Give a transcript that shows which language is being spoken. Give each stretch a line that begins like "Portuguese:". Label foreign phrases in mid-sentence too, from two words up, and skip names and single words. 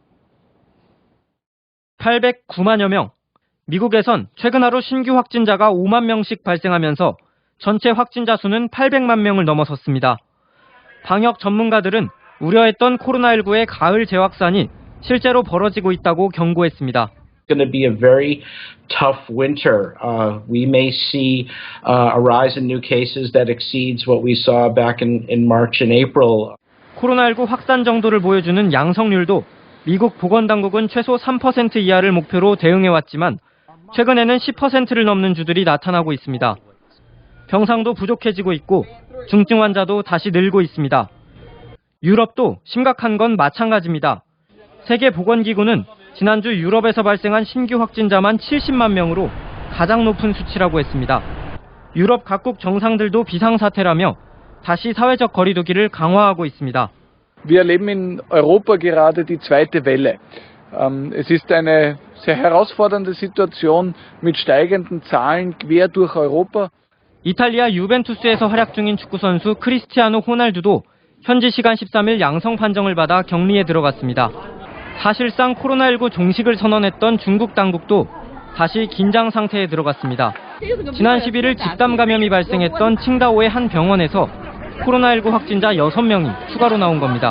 Korean: 809만여 명. 미국에선 최근 하루 신규 확진자가 5만 명씩 발생하면서 전체 확진자 수는 800만 명을 넘어섰습니다. 방역 전문가들은 우려했던 코로나19의 가을 재확산이 실제로 벌어지고 있다고 경고했습니다.
English: It's going to be a very tough winter. We may see a rise in new cases that exceeds what we saw back in March and April.
Korean: 코로나19 확산 정도를 보여주는 양성률도 미국 보건당국은 최소 3% 이하를 목표로 대응해왔지만 최근에는 10%를 넘는 주들이 나타나고 있습니다. 병상도 부족해지고 있고 중증 환자도 다시 늘고 있습니다. 유럽도 심각한 건 마찬가지입니다. 세계보건기구는 지난주 유럽에서 발생한 신규 확진자만 70만 명으로 가장 높은 수치라고 했습니다. 유럽 각국 정상들도 비상사태라며 다시 사회적 거리두기를 강화하고 있습니다.
German: Wir erleben in Europa gerade die zweite Welle. Es ist eine sehr herausfordernde Situation mit steigenden Zahlen quer durch Europa.
Korean: 이탈리아 유벤투스에서 활약 중인 축구선수 크리스티아노 호날두도 현지 시간 13일 양성 판정을 받아 격리에 들어갔습니다. 사실상 코로나19 종식을 선언했던 중국 당국도 다시 긴장 상태에 들어갔습니다. 지난 11일 집단 감염이 발생했던 칭다오의 한 병원에서 코로나19 확진자 6명이 추가로 나온 겁니다.